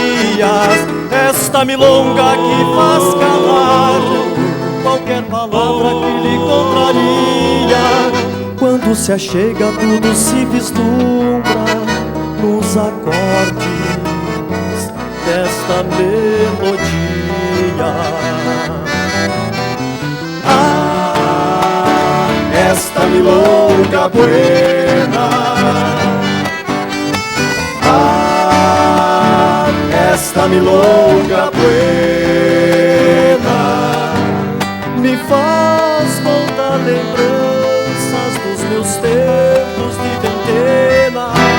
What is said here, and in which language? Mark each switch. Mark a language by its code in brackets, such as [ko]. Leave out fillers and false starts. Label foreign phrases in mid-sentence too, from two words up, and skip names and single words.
[pt] Esta milonga que faz calar qualquer palavra que lhe contraria, quando se achega tudo se vislumbra nos acordes desta melodia. Ah, [es] esta milonga buena, [pt] ah, [es] esta milonga buena [pt] me faz voltar lembranças dos meus tempos de ventena.